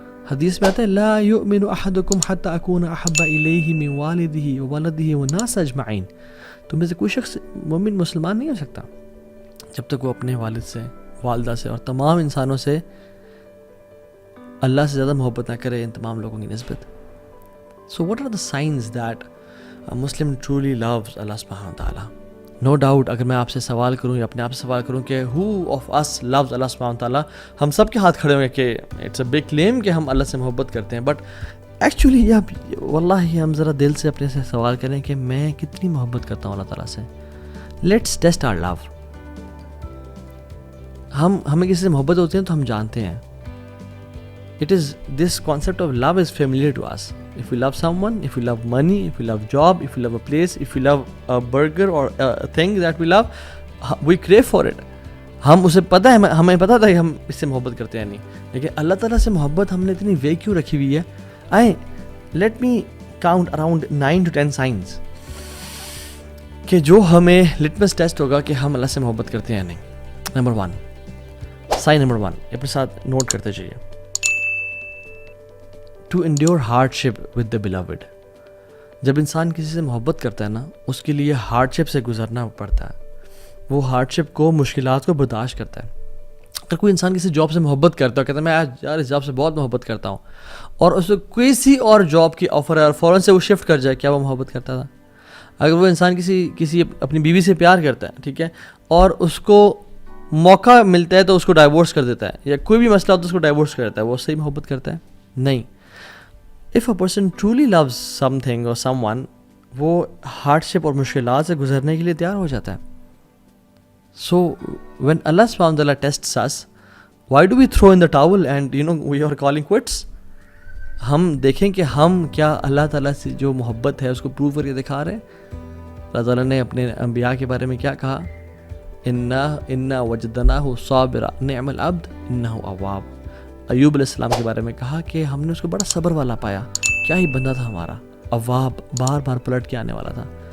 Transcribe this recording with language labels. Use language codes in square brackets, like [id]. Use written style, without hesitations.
[ur] حدیث میں آتا ہے [ar] لا یؤمن احدکم حتی اکون احب الیہ من والدہ وولدہ والناس اجمعین. [ur] تم میں سے کوئی شخص مومن مسلمان نہیں ہو سکتا جب تک وہ اپنے والد سے، والدہ سے اور تمام انسانوں سے اللہ سے زیادہ محبت نہ کرے ان تمام لوگوں کی نسبت. [en] So what are the signs that a Muslim truly loves Allah subhanahu wa ta'ala? No doubt [ur] اگر میں آپ سے سوال کروں یا اپنے آپ سے سوال کروں کہ [en] who of us loves Allah subhanahu wa ta'ala، [ur] ہم سب کے ہاتھ کھڑے ہوں گے کہ [en] it's a big claim [ur] کہ ہم اللہ سے محبت کرتے ہیں. [en] but actually [ur] واللہ ہم ذرا دل سے اپنے سے سوال کریں کہ میں کتنی محبت کرتا ہوں اللہ تعالیٰ سے. [en] Let's test our love. [ur] ہمیں کسی سے محبت ہوتی ہے تو ہم جانتے ہیں. [en] It is this concept of love is familiar to us. If we love someone, if we love money, if we love job, if we love a place, if we love a burger or a thing that we love, we crave for it. [ur] ہم اسے پتہ ہے، ہمیں پتہ تھا کہ ہم اس سے محبت کرتے ہیں نہیں، لیکن اللہ تعالیٰ سے محبت ہم نے اتنی وے کیوں رکھی ہوئی ہے؟ [en] let me count around 9 to 10 signs [ur] کہ جو ہمیں لٹمس ٹیسٹ ہوگا کہ ہم اللہ سے محبت کرتے ہیں نہیں. نمبر 1، سائن نمبر 1 اپنے ساتھ نوٹ کرتے چاہیے. [en] To endure hardship with the beloved. [ur] جب انسان کسی سے محبت کرتا ہے نا، اس کے لیے ہارڈشپ سے گزرنا پڑتا ہے. وہ ہارڈشپ کو، مشکلات کو برداشت کرتا ہے. اگر کوئی انسان کسی جاب سے محبت کرتا ہے، کہتا ہے میں یار اس جاب سے بہت محبت کرتا ہوں، اور اس کو کسی اور جاب کی آفر ہے اور فوراً سے وہ شفٹ کر جائے، کیا وہ محبت کرتا تھا؟ اگر وہ انسان کسی اپنی بیوی سے پیار کرتا ہے، ٹھیک ہے، اور اس کو موقع ملتا ہے تو اس کو ڈائیورس کر دیتا ہے، یا کوئی بھی مسئلہ ہوتا ہے اس کو ڈائیورس کر دیتا ہے، وہ صحیح محبت کرتا ہے؟ نہیں. [en] If a person truly loves something or someone، [ur] وہ ہارڈشپ اور مشکلات سے گزرنے کے لیے تیار ہو جاتا ہے. [en] So when Allah subhanahu wa ta'ala tests us, why do we throw in the towel and we are calling quits؟ [ur] ہم دیکھیں کہ ہم کیا اللہ تعالیٰ سے جو محبت ہے اس کو پروو کر کے دکھا رہے ہیں. اللہ تعالیٰ نے اپنے انبیاء کے بارے میں کیا کہا؟ [ar] اِنَّا وَجَدْنَاهُ صَابِرًا نِعْمَ الْعَبْدُ إِنَّهُ أَوَّابٌ. [ur] ایوب علیہ السلام کے بارے میں کہا کہ ہم نے اس کو بڑا صبر والا پایا، کیا ہی بندہ تھا ہمارا، اواب، بار بار پلٹ کے آنے والا تھا.